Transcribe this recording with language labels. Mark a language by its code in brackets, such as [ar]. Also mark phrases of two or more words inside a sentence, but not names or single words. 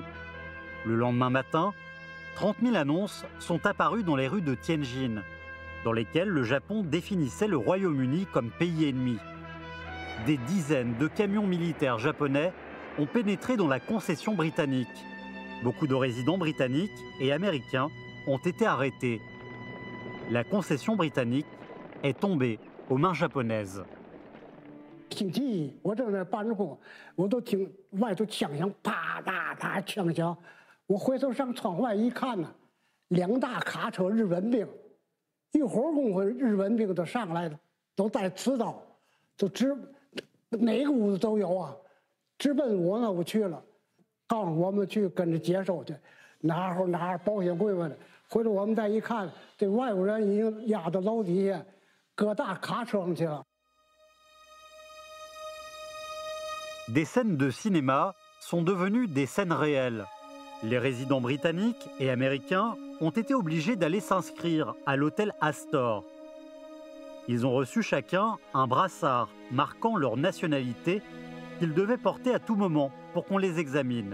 [fr] Le lendemain matin, 30 000 annonces sont apparues dans les rues de Tianjin, dans lesquelles le Japon définissait le Royaume-Uni comme pays ennemi. Des dizaines de camions militaires japonais ont pénétré dans la concession britannique. Beaucoup de résidents britanniques et américains ont été arrêtés. La concession britannique est tombée aux mains japonaises. [zh] 听记忆，我正在办着工，我都听外头枪响，啪嗒嗒枪响。我回头上窗外一看呢，2大卡车日本兵，一会儿功夫日本兵都上来了，都带刺刀，都直哪个屋子都有啊，直奔我那屋去了，告诉我们去跟着接收去，拿着保险柜子的。回头我们再一看，这外国人已经压到楼底下，搁大卡车上去了。 [fr] Des scènes de cinéma sont devenues des scènes réelles. Les résidents britanniques et américains ont été obligés d'aller s'inscrire à l'hôtel Astor. Ils ont reçu chacun un brassard marquant leur nationalité qu'ils devaient porter à tout moment pour qu'on les examine.